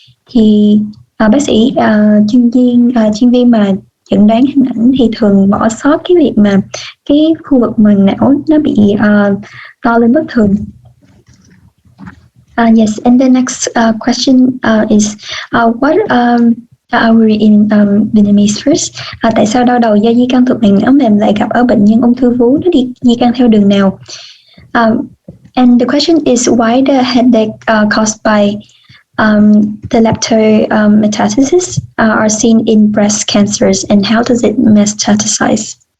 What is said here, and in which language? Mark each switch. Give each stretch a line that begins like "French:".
Vietnamese: Thì bác sĩ chuyên viên mà chẩn đoán hình ảnh thì thường bỏ sót cái việc mà cái khu vực màng não nó bị to lên bất thường.
English: Yes, and the next question is what we're in Vietnamese first.
Vietnamese: Tại sao đau đầu do di căn thuộc màng não mềm lại gặp ở bệnh nhân ung thư vú? Nó di căn theo đường nào?
English: And the question is why the headache caused by the leptometastasis are seen in breast cancers, and how does it metastasize?